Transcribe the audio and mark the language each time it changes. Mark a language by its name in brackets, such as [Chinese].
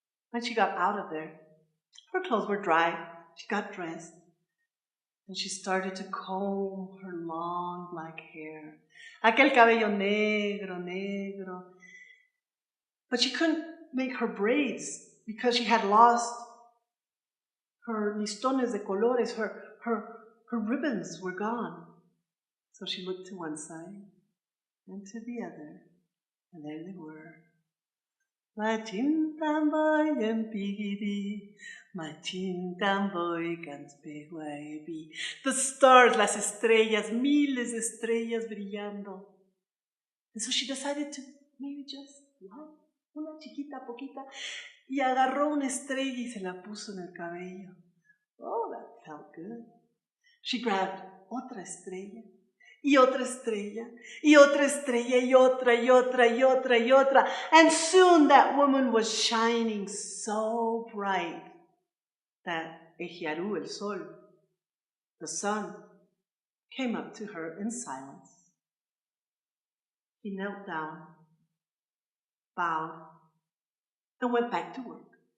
[English] When she got out of there, her clothes were dry. She got dressed. And she started to comb her long black hair. [Spanish] Aquel cabello negro, negro. [English] But she couldn't make her braids because she had lost her [Spanish] listones de colores. [English] Her ribbons were gone. So she looked to one side and to the other. And there they were. Machintamboy and pigidi, machintamboy cans peguaibi. The stars, [Spanish] las estrellas, miles de estrellas brillando. [English] And so she decided to maybe just love [Spanish] una chiquita, poquita, y agarró una estrella y se la puso en el cabello. [English] Oh, that felt good. She grabbed [Spanish] otra estrella. Y otra estrella, y otra estrella, y otra, y otra, y otra, y otra. [English] And soon that woman was shining so bright that Ejiaru, [Spanish] el sol, [English] the sun, came up to her in silence. He knelt down, bowed, and went back to work.